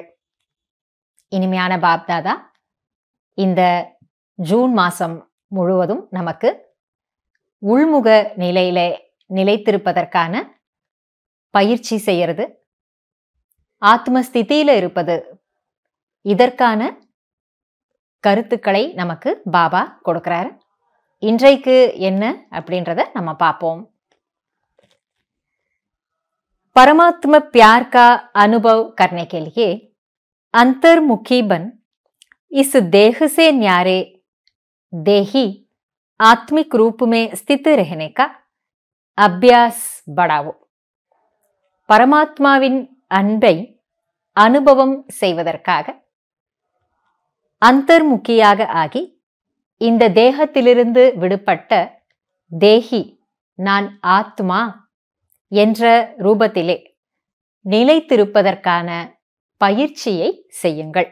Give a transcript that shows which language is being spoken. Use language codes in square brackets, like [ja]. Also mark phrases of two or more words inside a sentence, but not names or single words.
[ta] இனிமையான பாப்தாதா இந்த ஜூன் மாசம் முழுவதும் நமக்கு உள்முக நிலையில நிலைத்திருப்பதற்கான பயிற்சி செய்யறது, ஆத்மஸ்திதியில இருப்பது, இதற்கான கருத்துக்களை நமக்கு பாபா கொடுக்கிறாரு. இன்றைக்கு என்ன அப்படின்றத நம்ம பார்ப்போம். [hi] परमात्मा प्यार का अनुभव करने के लिए अंतर्मुखी बन इस देह से न्यारे देही आत्मिक रूप में स्थित रहने का अभ्यास बढ़ावो. [ta] பரமாத்மாவின் அன்பை அனுபவம் செய்வதற்காக அந்தர்முகியாக ஆகி இந்த தேகத்திலிருந்து விடுபட்ட தேகி நான் ஆத்மா என்ற ரூபத்திலே நிலைத்திருப்பதற்கான பயிற்சியை செய்யுங்கள்.